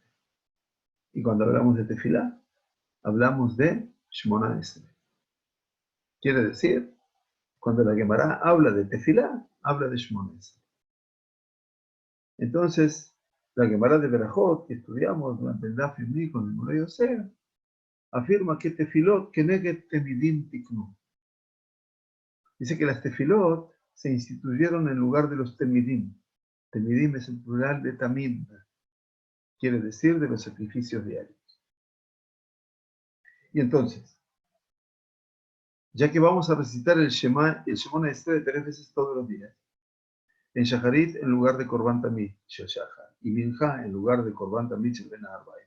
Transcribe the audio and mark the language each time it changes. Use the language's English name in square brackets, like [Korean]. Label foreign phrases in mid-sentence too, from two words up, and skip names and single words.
[Spanish] Y cuando hablamos de tefilá, hablamos de Shmona Esrei. Quiere decir, cuando la Gemara habla de tefilá, habla de Shmona Esrei. Entonces, la Gemara de Berajot, que estudiamos durante el Daf Yomi con el Morey Yosef, afirma que [Hebrew] תפילות כנגד תמידים תקנו. [Spanish] Dice que las tefilot se instituyeron en lugar de los temidim. Temidim es el plural de tamid, quiere decir de los sacrificios diarios. Y entonces, ya que vamos a recitar el Shemona Esrei 3 veces todos los días, en Shacharit en lugar de [Hebrew] קרבן תמיד של שחר, [Spanish] y Minja en lugar de [Hebrew] קרבן תמיד של בין הערביים.